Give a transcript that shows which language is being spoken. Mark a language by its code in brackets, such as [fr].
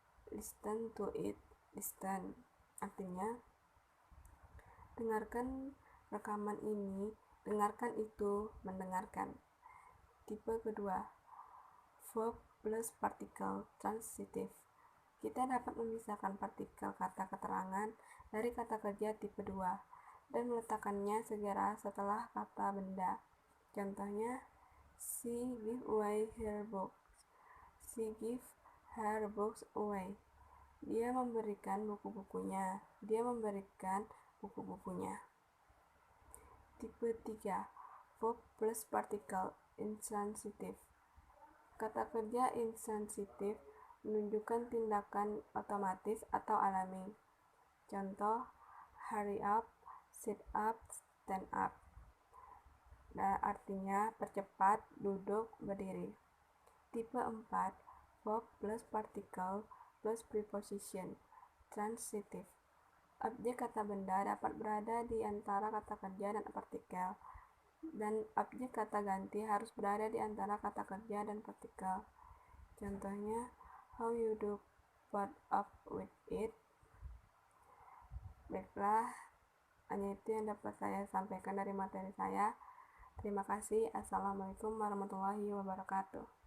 [en] Listen to it. Listen. [id] Artinya, dengarkan rekaman ini, dengarkan itu, mendengarkan. Tipe kedua, verb plus partikel transitive. Kita dapat memisahkan partikel kata keterangan dari kata kerja tipe 2 dan meletakkannya segera setelah kata benda. Contohnya, [en] she gave away her books. She gave her books away. [id] Dia memberikan buku-bukunya. Dia memberikan buku-bukunya. Tipe 3, verb plus partikel intransitive. Kata kerja intransitive menunjukkan tindakan otomatis atau alami. Contoh, [en] hurry up, sit up, stand up. [id] Artinya percepat, duduk, berdiri. Tipe 4, verb plus partikel plus preposition transitive. Objek kata benda dapat berada di antara kata kerja dan partikel, dan objek kata ganti harus berada di antara kata kerja dan partikel. Contohnya, [en] how you do put up with it. [id] Baiklah, hanya itu yang dapat saya sampaikan dari materi saya. Terima kasih. [ar] Assalamualaikum warahmatullahi wabarakatuh.